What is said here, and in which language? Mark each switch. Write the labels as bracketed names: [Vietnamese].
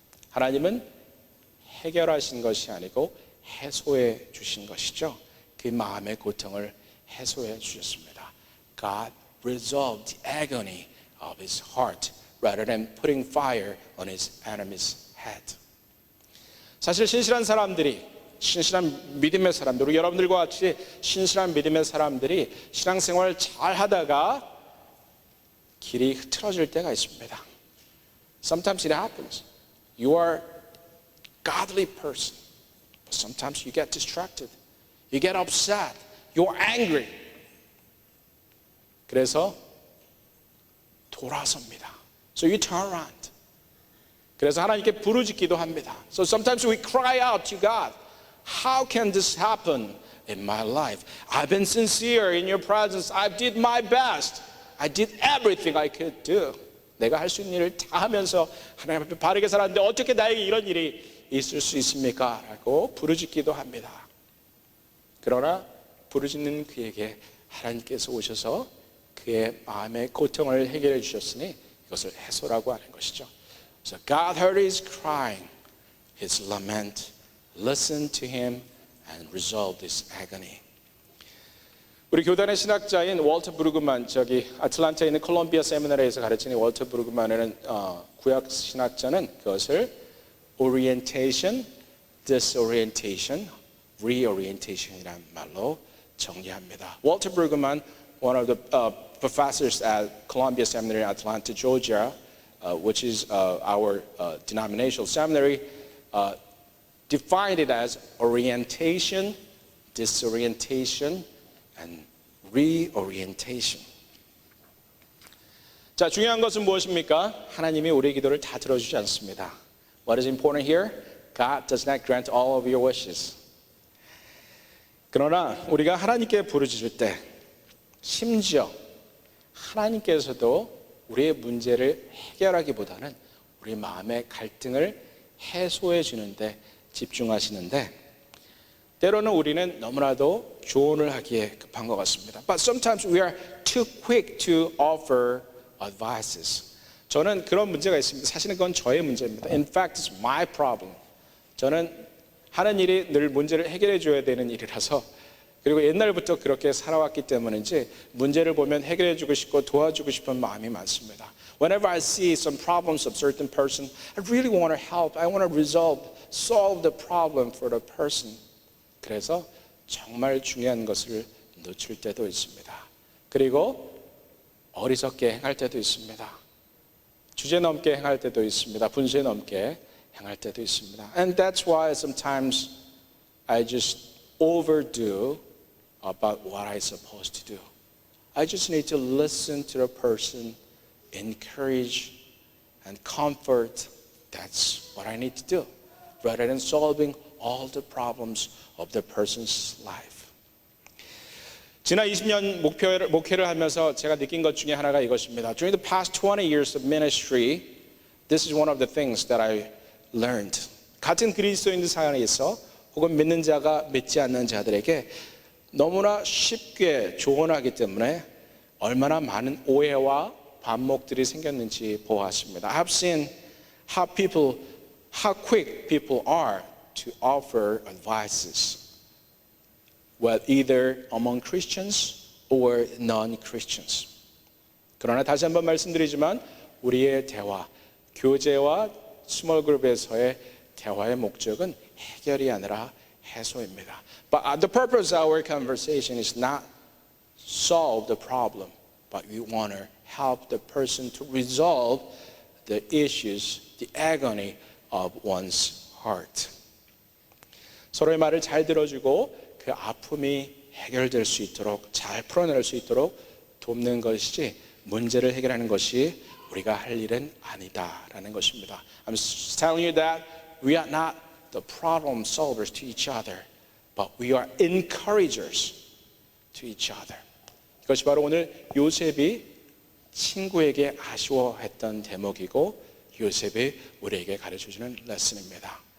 [Korean] 하나님은 해결하신 것이 아니고 해소해 주신 것이죠. 그 마음의 고통을 해소해 주셨습니다. [English] God resolved the agony of his heart rather than putting fire on his enemy's head. [Korean] 사실 신실한 믿음의 사람들, 우리 여러분들과 같이 신실한 믿음의 사람들이 신앙생활을 잘 하다가 길이 흐트러질 때가 있습니다. [English] Sometimes it happens. You are a godly person, but sometimes you get distracted. You get upset. You're angry. [Korean] 그래서 돌아섭니다. [English] So you turn around. [Korean] 그래서 하나님께 부르짖기도 합니다. [English] So sometimes we cry out to God. How can this happen in my life? I've been sincere in your presence. I did my best. I did everything I could do. [Korean] 내가 할 수 있는 일을 다 하면서 하나님 앞에 바르게 살았는데 어떻게 나에게 이런 일이 있을 수 있습니까? 라고 부르짖기도 합니다. 그러나 부르짖는 그에게 하나님께서 오셔서 그의 마음의 고통을 해결해 주셨으니 이것을 해소라고 하는 것이죠. [English] So God heard his crying, his lament, listened to him and resolved his agony. [Korean] 우리 교단의 신학자인 월터 브루그만, 저기 아틀란타에 있는 콜롬비아 세미나리에서 가르치는 월터 브루그만이라는 구약 신학자는 그것을 orientation, disorientation, reorientation이라는 말로 정리합니다. [English] 월터 브루그만, one of the professors at Columbia Seminary in Atlanta, Georgia, which is our denominational seminary, defined it as orientation, disorientation, and reorientation. [Korean] 자, 중요한 것은 무엇입니까? 하나님이 우리의 기도를 다 들어주지 않습니다. [English] What is important here? God does not grant all of your wishes. [Korean] 그러나 우리가 하나님께 부르짖을 때 심지어 하나님께서도 우리의 문제를 해결하기보다는 우리 마음의 갈등을 해소해 주는데 집중하시는데 때로는 우리는 너무나도 조언을 하기에 급한 것 같습니다. [English] But sometimes we are too quick to offer advices. [Korean] 저는 그런 문제가 있습니다. 사실은 그건 저의 문제입니다. [English] In fact, it's my problem. [Korean] 저는 하는 일이 늘 문제를 해결해 줘야 되는 일이라서 그리고 옛날부터 그렇게 살아왔기 때문인지 문제를 보면 해결해 주고 싶고 도와주고 싶은 마음이 많습니다. [English] Whenever I see some problems of certain person, I really want to help. I want to solve the problem for the person. [Korean] 그래서 정말 중요한 것을 놓칠 때도 있습니다. 그리고 어리석게 행할 때도 있습니다. 주제 넘게 행할 때도 있습니다. 분수에 넘게 행할 때도 있습니다. [English] And that's why sometimes I just overdo about what I'm supposed to do. I just need to listen to the person, encourage and comfort. That's what I need to do, rather than solving all the problems of the person's life. [Korean] 지난 20년 목회를 하면서 제가 느낀 것 중에 하나가 이것입니다. [English] During the past 20 years of ministry, this is one of the things that I learned. [Korean] 같은 그리스도인 사회에서 혹은 믿는 자가 믿지 않는 자들에게 너무나 쉽게 조언하기 때문에 얼마나 많은 오해와 반목들이 생겼는지 보았습니다. [English] I have seen how quick people are to offer advices, well, either among Christians or non-Christians. [Korean] 그러나 다시 한번 말씀드리지만 우리의 대화, 교제와 스몰 그룹에서의 대화의 목적은 해결이 아니라 해소입니다. [English] But the purpose of our conversation is not solve the problem, but we want to help the person to resolve the issues, the agony of one's heart. [Korean] 서로의 말을 잘 들어주고 그 아픔이 해결될 수 있도록 잘 풀어낼 수 있도록 돕는 것이지 문제를 해결하는 것이 우리가 할 일은 아니다라는 것입니다. [English] I'm telling you that we are not the problem solvers to each other, but we are encouragers to each other. [Korean] 이것이 바로 오늘 요셉이 친구에게 아쉬워했던 대목이고 요셉이 우리에게 가르쳐주는 레슨입니다.